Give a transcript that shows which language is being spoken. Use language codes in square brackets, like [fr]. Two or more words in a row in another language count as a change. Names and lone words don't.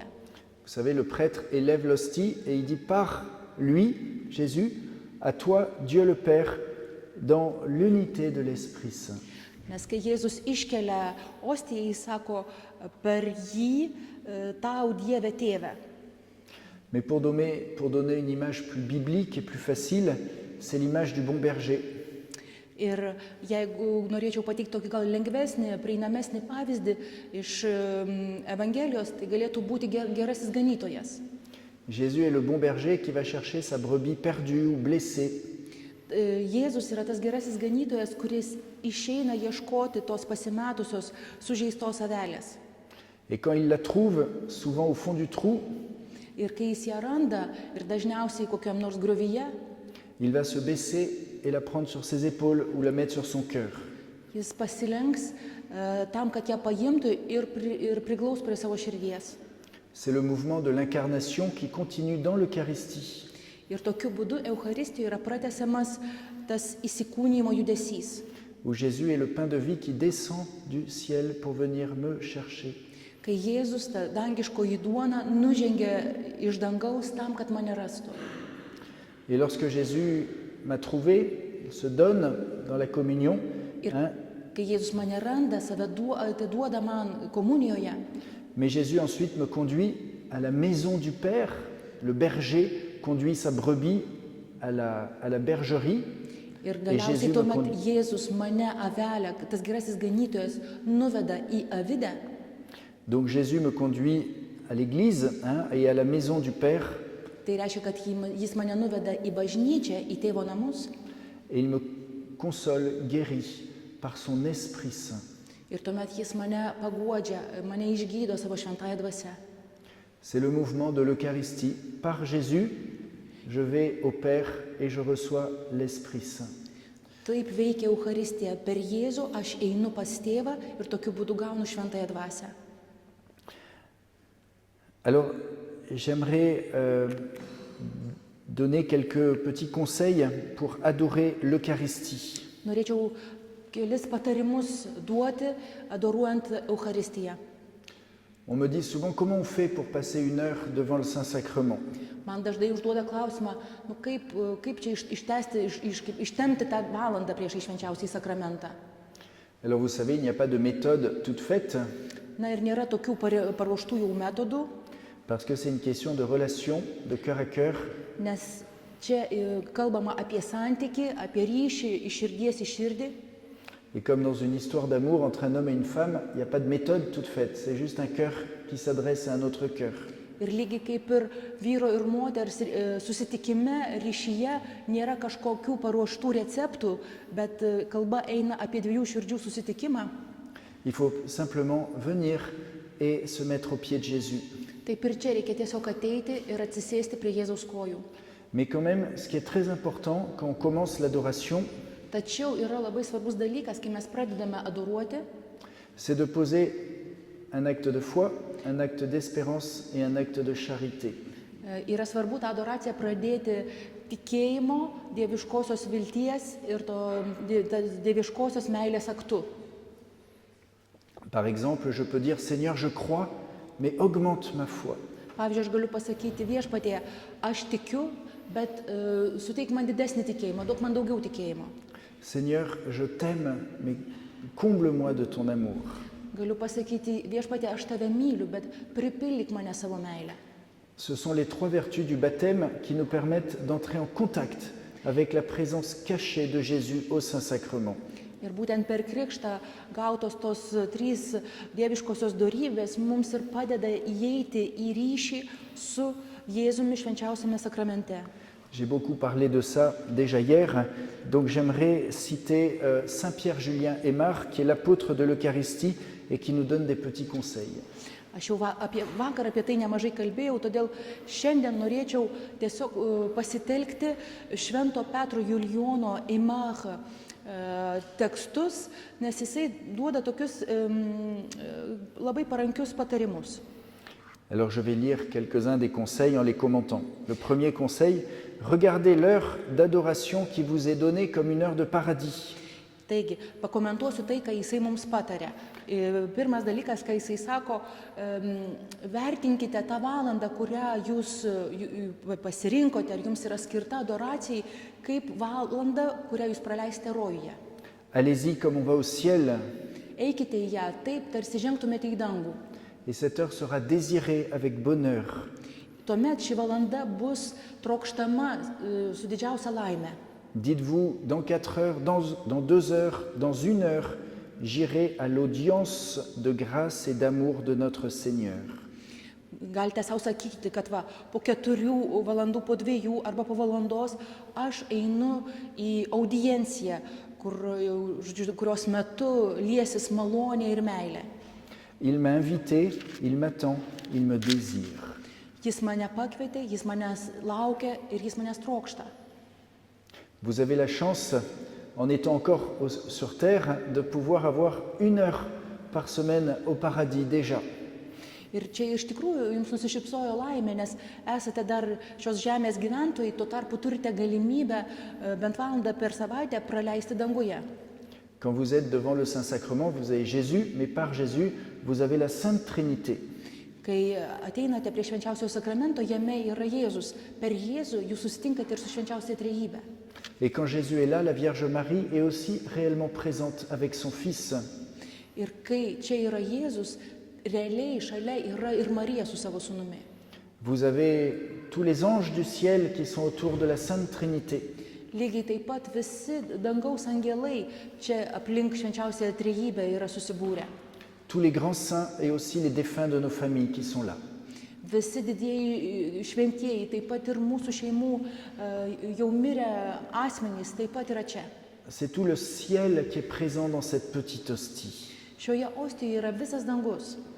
[fr] Vous savez, le prêtre élève l'hostie et il dit par lui, Jésus, à toi, Dieu le Père, dans l'unité de l'Esprit Saint. [lt] Nes kai Jėzus iškelia ostiją, jis sako, per jį tau Dieve Tėve. [fr] Mais pour donner une image plus biblique et plus facile, c'est l'image du bon berger. [lt] Ir jeigu norėčiau pateikti tokį gal lengvesnį, prieinamesnį pavyzdį iš Evangelijos, tai galėtų būti gerasis ganytojas. [fr] Jésus est le bon berger qui va chercher sa brebis perdue ou blessée. [lt] Jėzus yra tas gerasis ganytojas, kuris išeina ieškoti tos pasimetusios, sužeistos avelės. [fr] Et quand il la trouve, souvent au fond du trou, [lt] ir kai jis ją randa, ir dažniausiai kokiam nors griovyje, [fr] il va se baisser et la prendre sur ses épaules ou la mettre sur son cœur. [lt] Jis pasilenks tam, kad ją paimtų ir priglaus prie savo širdies. [fr] C'est le mouvement de l'incarnation qui continue dans l'Eucharistie. [lt] Ir tokiu būdu Eucharistijoje yra pratęsiamas tas įsikūnijimo judesys. [fr] Où Jésus est le pain de vie qui descend du ciel pour venir me chercher. [lt] Kai Jėzus, ta dangiškoji duona, nužengia iš dangaus tam, kad mane rastų. [fr] Et lorsque Jésus m'a trouvé, il se donne dans la communion. [lt] Kai Jėzus mane randa, save atiduoda man komunijoje. [fr] Mais Jésus ensuite me conduit à la maison du Père. Le berger conduit sa brebis à la bergerie. [lt] Ir galiausiai tuomet Jėzus mane avelę, tas gerasis ganytojas, nuveda į avidę. [fr] Donc Jésus me conduit à l'église et à la maison du Père. [lt] Tai reiškia, kad jis mane nuveda į bažnyčią, į Tėvo namus. [fr] Et il me console, guérit par son Esprit Saint. [lt] Ir tuomet jis mane paguodžia, mane išgydo savo šventąją dvasią. [fr] C'est le mouvement de l'Eucharistie. Par Jésus, je vais au Père et je reçois l'Esprit Saint. [lt] Taip veikia Eucharistija. Per Jėzų aš einu pas Tėvą ir tokiu būdu gaunu šventąją dvasią. [fr] Alors, j'aimerais donner quelques petits conseils pour adorer l'Eucharistie. [lt] Norėčiau kelis patarimus duoti, adoruojant Eucharistiją. [fr] On me dit souvent comment on fait pour passer 1 heure devant le Saint-Sacrement. [lt] Man dažnai užduoda klausimą, kaip čia ištempti tą valandą prieš švenčiausiąjį sakramentą. [fr] Alors vous savez, il n'y a pas de méthode toute faite, [lt] Na ir nėra tokių paruoštų jau metodų, [fr] parce que c'est une question de relation, de cœur à cœur. [lt] nes čia kalbama apie santykį, apie ryšį iš širdies į širdį. [fr] Et comme dans une histoire d'amour entre un homme et une femme, il n'y a pas de méthode toute faite, c'est juste un cœur qui s'adresse à un autre cœur. [lt] Ir lygiai kaip ir vyro ir moters susitikime, ryšyje nėra kažkokių paruoštų receptų, bet kalba eina apie dviejų širdžių susitikimą. [fr] Il faut simplement venir et se mettre aux pieds de Jésus. [lt] Taip ir čia reikia tiesiog ateiti ir atsisėsti prie Jėzaus kojų. [fr] Mais quand même, ce qui est très important quand on commence l'adoration, [lt] Tačiau yra labai svarbus dalykas, kai mes pradedame adoruoti, [fr] c'est de poser un acte de foi, un acte d'espérance et un acte de charité. [lt] yra svarbu tą adoraciją pradėti tikėjimo, dieviškosios vilties ir dieviškosios meilės aktu. [fr] Par exemple, je peux dire, Seigneur, je crois, mais augmente ma foi. [lt] Pavyzdžiui, aš galiu pasakyti viešpatie, aš tikiu, bet suteik man didesnį tikėjimą, duok man daugiau tikėjimo. [fr] Seigneur, je t'aime, mais comble-moi de ton amour. [lt] Galiu pasakyti viešpatie, aš tave myliu, bet pripildyk mane savo meilę. [fr] Ce sont les 3 vertus du baptême qui nous permettent d'entrer en contact avec la présence cachée de Jésus au Saint-Sacrement. [lt] Ir būtent per krikštą gautos tos 3 dieviškosios dorybės mums ir padeda įeiti į ryšį su Jėzumi švenčiausiame sakramente. [fr] J'ai beaucoup parlé de ça déjà hier, donc j'aimerais citer Saint Pierre Julien Aymar, qui est l'apôtre de l'Eucharistie et qui nous donne des petits conseils. [lt] Aš jau vakar apie tai nemažai kalbėjau, todėl šiandien norėčiau tiesiog pasitelkti Švento Petro Julijono Aymar tekstus, nes jisai duoda tokius labai parankius patarimus. [fr] Alors je vais lire quelques-uns des conseils en les commentant. Le premier conseil, regardez l'heure d'adoration qui vous est donnée comme une heure de paradis. [lt] Taigi, pakomentuosiu tai, ką jisai mums patarė. Pirmas dalykas, ką jisai sako, vertinkite tą valandą, kurią jūs pasirinkote, ar jums yra skirta adoracijai, kaip valanda, kurią jūs praleisite rojuje. [fr] Allez-y comme on va au ciel, [lt] Eikite į ją taip, tarsi žengtumėte į dangų. [fr] et cette heure sera désirée avec bonheur. [lt] Tuomet ši valanda bus trokštama su didžiausia laime. [fr] Dites-vous, dans 4 heures, dans 2 heures, dans 1 heure, j'irai à l'audience de grâce et d'amour de notre Seigneur. [lt] Galite savo sakyti, kad po 4 valandų, po 2 arba po valandos aš einu į audienciją, kurios metu liesis malonė ir meilė. [fr] Il m'a invité, il m'attend, il me désire. [lt] Jis mane pakvietė, jis manęs laukia ir jis manęs trokšta. [fr] Vous avez la chance, en étant encore sur terre, de pouvoir avoir 1 heure par semaine au paradis déjà. [lt] Ir čia iš tikrųjų jums nusišypsojo laimė, nes esate dar šios žemės gyventojai, tuo tarpu turite galimybę bent valandą per savaitę praleisti danguje. [fr] Quand vous êtes devant le Saint-Sacrement, vous avez Jésus, mais par Jésus, vous avez la Sainte Trinité. [lt] Kai ateinate prie švenčiausio sakramento, jame yra Jėzus. Per Jėzų jūs susitinkate ir su švenčiausia trejybe. [fr] Et quand Jésus est là, la Vierge Marie est aussi réellement présente avec son Fils. [lt] Ir kai čia yra Jėzus, realiai šalia yra ir Marija su savo sūnumi. [fr] Vous avez tous les anges du ciel qui sont autour de la Sainte Trinité. [lt] Lygiai taip pat visi dangaus angelai čia aplink švenčiausią trejybę yra susibūrę. [fr] Tous les grands saints et aussi les défunts de nos familles qui sont là. [lt] Visi didieji šventieji, taip pat ir mūsų šeimų jau mirę asmenys, taip pat yra čia. [fr] C'est tout le ciel qui est présent dans cette petite hostie. [lt] Šioje ostijoje yra visas dangus.